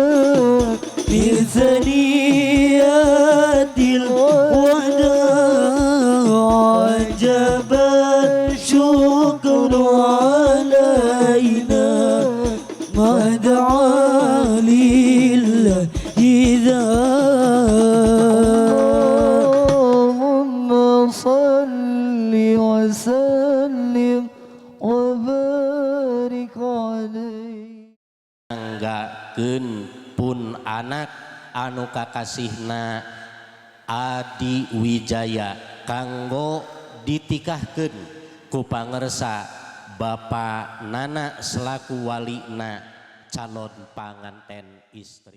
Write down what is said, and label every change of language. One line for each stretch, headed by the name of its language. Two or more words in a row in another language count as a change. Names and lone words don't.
Arabic: من ثنيات الوداع وجب الشكر علينا ما دعا لله اللهم صل وسلم وبارك عليه.
Sundanese: Anggakeun pun anak anu kakasihna Adi Wijaya kanggo ditikahkeun ku pangersa Bapa Nana selaku walina calon panganten istri.